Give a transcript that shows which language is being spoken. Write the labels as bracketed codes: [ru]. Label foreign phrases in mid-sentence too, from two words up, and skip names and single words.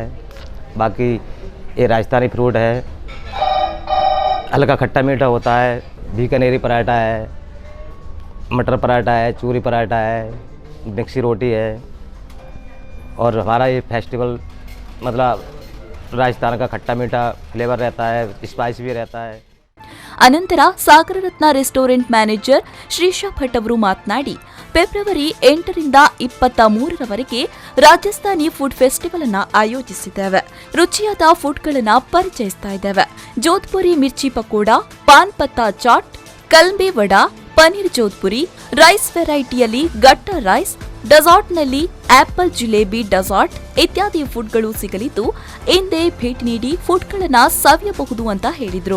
[hi] बाकी ये राजस्थानी फ्रूट है, हल्का खट्टा मीठा होता है, बीकानेरी पराठा है, मटर पराठा है, चूरी पराठा है, मिक्सी रोटी है. और हमारा ये फेस्टिवल मतलब राजस्थान का खट्टा मीठा फ्लेवर रहता है, स्पाइस भी रहता है. [kn] ಅನಂತರ ಸಾಗರ ರತ್ನ [en] restaurant manager [kn] ಶ್ರೀಶಾ ಭಟ್ ಅವರು ಮಾತನಾಡಿ, ಫೆಬ್ರವರಿ 8ರಿಂದ 23ರವರೆಗೆ ರಾಜಸ್ಥಾನಿ [en] food festival [kn] ಅನ್ನು ಆಯೋಜಿಸಿದ್ದೇವೆ. ರುಚಿಯಾದ ಫುಡ್ಗಳನ್ನು ಪರಿಚಯಿಸ್ತಾ ಇದ್ದೇವೆ. ಜೋಧ್ಪುರಿ ಮಿರ್ಚಿ ಪಕೋಡಾ, ಪಾನ್ ಪತ್ತಾ ಚಾಟ್, ಕಲ್ಮಿ ವಡಾ, ಪನೀರ್ ಜೋಧ್ಪುರಿ, ರೈಸ್ ವೆರೈಟಿಯಲ್ಲಿ ಗಟ್ಟ ರೈಸ್, ಡೆಸಾರ್ಟ್ನಲ್ಲಿ ಆಪಲ್ ಜಿಲೇಬಿ ಡೆಸಾರ್ಟ್ ಇತ್ಯಾದಿ ಫುಡ್ಗಳು ಸಿಗಲಿದ್ದು ಇಂದೇ ಭೇಟಿ ನೀಡಿ ಫುಡ್ಗಳನ್ನು ಸವಿಯಬಹುದು ಅಂತ ಹೇಳಿದರು.